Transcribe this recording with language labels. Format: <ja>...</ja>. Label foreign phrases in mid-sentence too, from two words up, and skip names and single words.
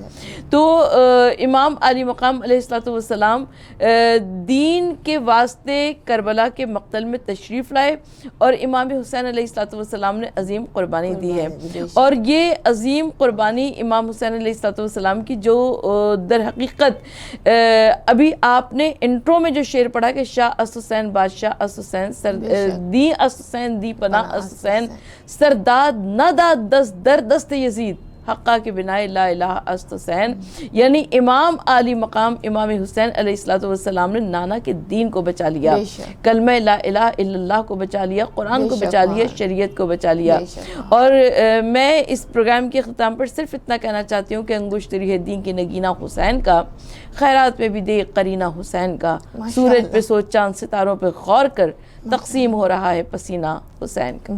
<ur>تو امام علی مقام علیہ السلام دین کے واسطے کربلا کے مقتل میں تشریف لائے, اور امام حسین علیہ السلام نے عظیم قربانی دی ہے. اور یہ عظیم قربانی امام حسین علیہ السلام کی جو در حقیقت ابھی آپ نے انٹرو میں جو شعر پڑھا کہ</ur> <fa>شاہ اس حسین بادشاہ اس حسین دی اس حسین دی پناہ اس حسین سرداد نہ داد دست در دست یزید حقا کے بنائے لا الہ است حسین,</fa> <ur>یعنی امام علی مقام امام حسین علیہ السلام نے نانا کے دین کو بچا لیا, کلمہ</ur> <ar>لا الہ الا اللہ</ar> <ur>کو بچا لیا, قرآن کو بچا لیا, شریعت کو بچا لیا. اور میں اس پروگرام کے اختتام پر صرف اتنا کہنا چاہتی ہوں کہ انگشتری ہے دین کی نگینہ حسین کا, خیرات میں بھی دے قرینہ حسین کا, سورج پہ سو چاند ستاروں پہ غور کر, تقسیم ہو رہا ہے پسینہ حسین کا.</ur>